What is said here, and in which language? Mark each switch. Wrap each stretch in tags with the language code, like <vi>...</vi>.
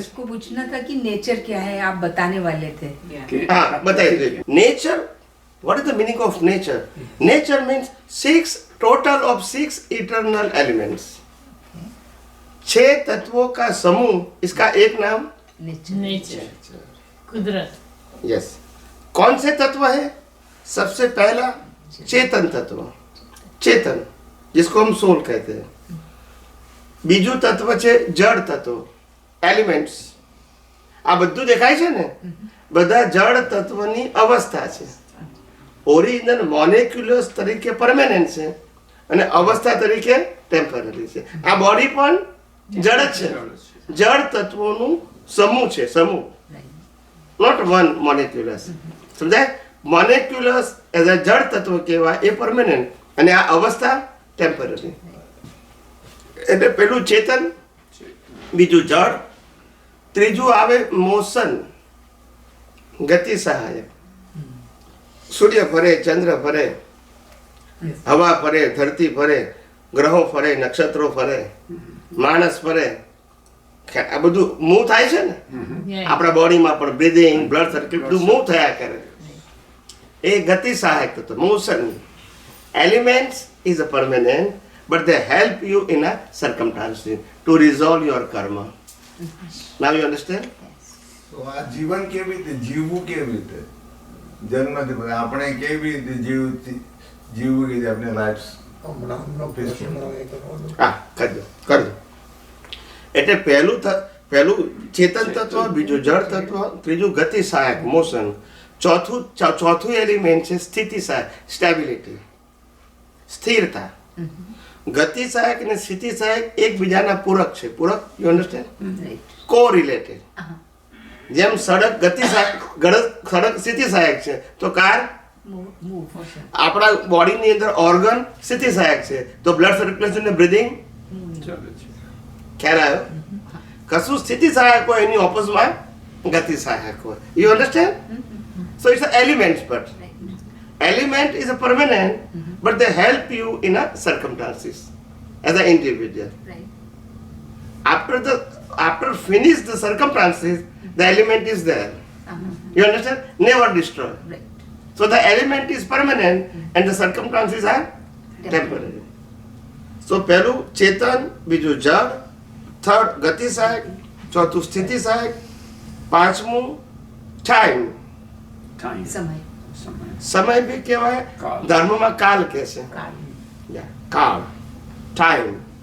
<hi>उसको पूछना था कि नेचर क्या है, आप बताने वाले थे. हाँ, बताइए दीजिए.</hi> <en>Nature, what is the meaning of nature? Nature means total of 6 eternal elements.</en> <hi>6 तत्वों का समूह, इसका एक नाम</hi> <gu>નેચર કુદરત.</gu> <hi>यस. कौन से तत्व है? सबसे पहला चेतन तत्व, चेतन, जिसको हम सोल कहते हैं.</hi> <gu>બીજું તત્વ છે જળ તત્વ, એલિમેન્ટ્સ. આ બધું દેખાય છે ને, બધા જળ તત્વની અવસ્થા છે. ઓરિજિનલ મોલેક્યુલર્સ તરીકે પરમેનન્ટ છે અને અવસ્થા તરીકે ટેમ્પરરી છે. આ બોડી પણ જળ જ છે, જળ તત્વોનું સમૂહ છે, સમૂહ, નોટ વન મોલેક્યુલર્સ. સમજાય? મોલેક્યુલર્સ એઝ અ જળ તત્વ કહેવાય, એ પરમેનન્ટ, અને આ અવસ્થા ટેમ્પરરી. એટલે પેલું ચેતન, બીજું જળ, ત્રીજું આવે મોશન, ગતિ સહાયક. સૂર્ય ફરે, ચંદ્ર ફરે, હવા ફરે, ધરતી ફરે, ગ્રહો ફરે, નક્ષત્રો ફરે, માણસ ફરે, આ બધું મૂવ થાય છે ને. આપણા બોડીમાં પણ બ્રીધિંગ, બ્લડ સર્ક્યુટ બધું મૂવ થયા કરે. એ ગતિ સહાયક તો motion.</gu> <en>Elements is a permanent, but they help you in a circumstances to resolve your karma. Now you understand?</en> <gu>તો આ જીવન કેવી રીતે જીવવું, કેવી રીતે જન્મથી પછી આપણે કેવી રીતે જીવવું કે આપણે લાઈફ. હા, કરજો. એટલે પહેલું ચેતન તત્વ, બીજું જળ તત્વ, ત્રીજું ગતિ સહાયક મોશન, ચોથું એલિમેન્ટ છે સ્થિતિ સહાયક, સ્ટેબિલિટી, સ્થિરતા. ગતિ સહાયક અને સ્થિતિ સહાયક એકબીજાના પૂરક છે. પૂરક,</gu> <en>You understand? Correlated.</en> <gu>જેમ સડક ગતિ સડક સ્થિતિ સહાયક છે, તો કાર આપણા બોડીની અંદર ઓર્ગન સ્થિતિ સહાયક છે, તો બ્લડ સર્ક્યુલેશન ને બ્રીધિંગ. ખ્યાલ આવ્યો? કશું સ્થિતિ સહાયક હોય એની ઓપોઝમાં ગતિ સહાયક હોય.</gu> <en>You understand? So it's elements, but element is a permanent, but they help you in a circumstances as an individual. Right. After finish the circumstances, the element is there. You understand? Never destroy. Right. So the element is permanent and the circumstances are temporary.</en> <gu>So પહેલું ચેતન, બીજું જળ, third ગતિ સહાયક, ચોથું સ્થિતિ સહાયક, પાંચમું time.</gu> <hi>समय.</hi> <gu>સમય બી કહેવાય, ધર્મમાં કાલ કહે છે. કાળ, ટાઈમ.</gu>